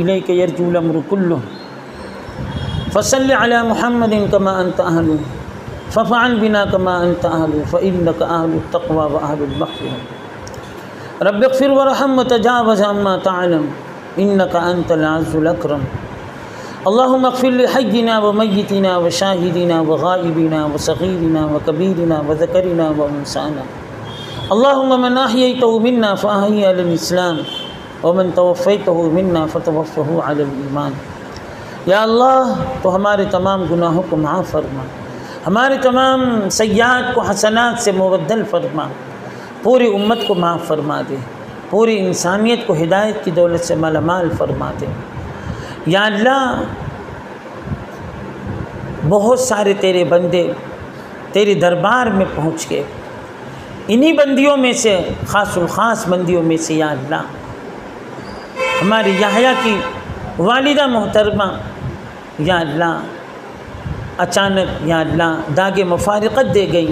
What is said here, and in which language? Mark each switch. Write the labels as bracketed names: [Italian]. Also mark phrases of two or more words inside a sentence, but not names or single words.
[Arabic] إليك يرجع الأمر كله فصل على محمد كما أنت أهله فافعل بنا كما أنت أهله فإنك أهل التقوى وأهل المغفرة رب اغفر وارحم وتجاوز عما تعلم إنك أنت الأعز الأكرم. اللهم اغفر لحينا وميتنا وشاهدنا وغائبنا وصغيرنا وكبيرنا وذكرنا وأنثانا. اللهم من أحييته منا فأحيه على الإسلام ومن توفيته منا فتوفه على الإيمان. [Urdu] یا اللہ، تو ہمارے تمام گناہوں کو معاف فرما، ہمارے تمام سیئات کو حسنات سے مبدل فرما، پوری امت کو معاف فرما دے، پوری انسانیت کو ہدایت کی دولت سے مالا مال فرما دے. یا اللہ، بہت سارے تیرے بندے تیرے دربار میں پہنچ گئے، انہی بندیوں میں سے خاص الخاص بندیوں میں سے یا اللہ، ہماری یحییٰ کی والدہ محترمہ یا اللہ اچانک یا اللہ داغِ مفارقت دے گئی.